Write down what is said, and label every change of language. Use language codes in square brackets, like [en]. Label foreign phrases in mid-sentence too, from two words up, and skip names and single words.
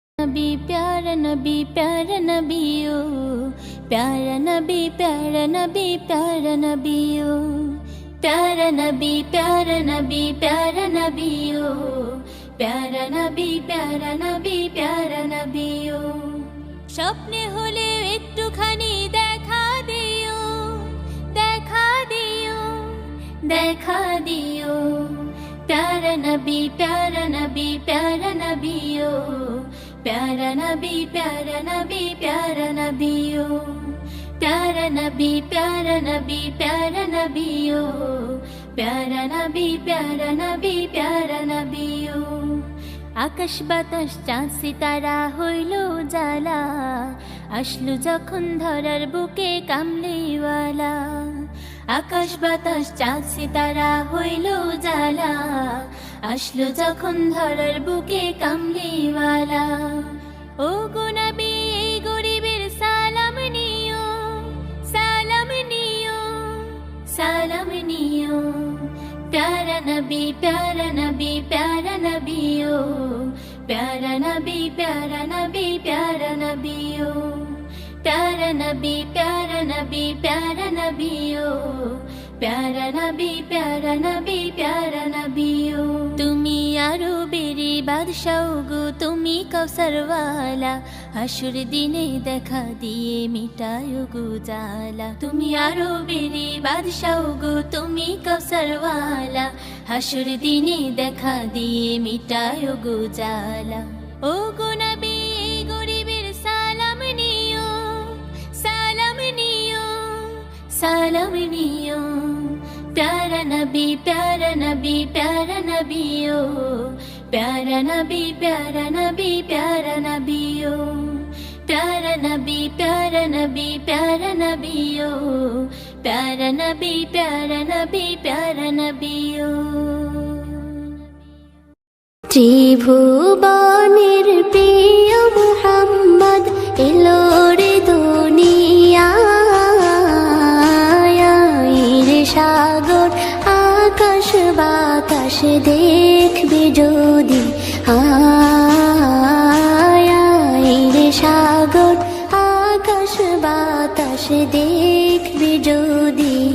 [hi] नबी प्यारा नबी प्यारा नबी ओ प्यारा नबी प्यारा नबी प्यारा नबी ओ प्यारा नबी प्यारा नबी प्यारा नबी ओ प्यारा नबी प्यारा नबी प्यारा नबी ओ [bn] স্বপ্নে হলে একটুখানি দেখা দিও দেখা দিও দেখা দিও [hi] प्यारा नबी प्यारा नबी प्यारा नबी ओ प्यारा नबी प्यारा नबी प्यारा नबी ओ प्यारा नबी प्यारा नबी प्यारा नबी ओ प्यारा नबी प्यारा नबी प्यारा नबी ओ [bn] আকাশ বাতাস চাঁদ সিতারা হইল জালা আসলো যখন ধরার বুকে কামলিওয়ালা আকাশ বাতাস চাঁদ সিতারা হইল জালা আসলো যখন ধরার বুকে কামলিওয়ালা ও গো নবী এই গরিবের সালাম নিও সালাম নিও সালাম নিও [hi] प्यारा नबी प्यारा नबी प्यारा नबी ओ प्यारा नबी प्यारा नबी प्यारा नबी ओ प्यारा नबी प्यारा नबी प्यारा नबी ओ प्यारा नबी प्यारा नबी प्यारा नबी ओ [bn] তুমি আরবেরি বাদশাহ গো তুমি কাউসারওয়ালা হাসুর দিনে দেখা দিয়ে মিটায় গো জালা তুমি আরবেরি বাদশাহ গো তুমি কাউসারওয়ালা হাসুর দিনে দেখা দিয়ে মিটায় গো জালা ও গো নবী এই গরিবের সালাম নিও সালাম নিও সালাম নিও [hi] प्यारा नबी प्यारा नबी प्यारा नबी ओ प्यारा नबी प्यारा नबी प्यारा नबी ओ प्यारा नबी प्यारा नबी प्यारा नबी ओ प्यारा नबी प्यारा नबी प्यारा नबी ओ [bn] ত্রিভুবনের প্রিয় মুহাম্মদ এলো রে দুনিয়ায় সাগর আকাশ বাতাস দেখবে যদি রে সাগর আকাশ বাতাস দেখবে যদি